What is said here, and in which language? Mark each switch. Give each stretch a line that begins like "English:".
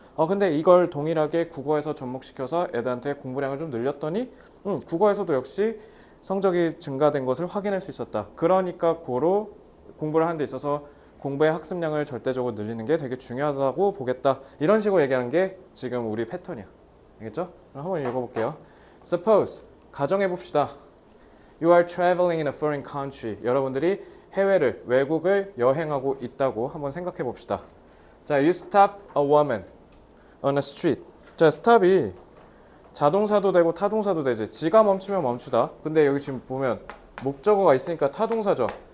Korean: 근데 이걸 동일하게 국어에서 접목시켜서 애들한테 공부량을 좀 늘렸더니 국어에서도 역시 성적이 증가된 것을 확인할 수 있었다. 그러니까 고로 공부를 하는 데 있어서 공부의 학습량을 절대적으로 늘리는 게 되게 중요하다고 보겠다. 이런 식으로 얘기하는 게 지금 우리 패턴이야. 알겠죠? 그럼 한번 읽어볼게요.
English: Suppose,
Korean: 가정해 봅시다.
English: You are traveling in a foreign country.
Korean: 여러분들이 해외를, 외국을 여행하고 있다고 한번 생각해 봅시다. 자,
English: you stop a woman on a street.
Korean: 자, stop이 자동사도 되고 타동사도 되지. 지가 멈추면 멈추다. 근데 여기 지금 보면 목적어가 있으니까 타동사죠.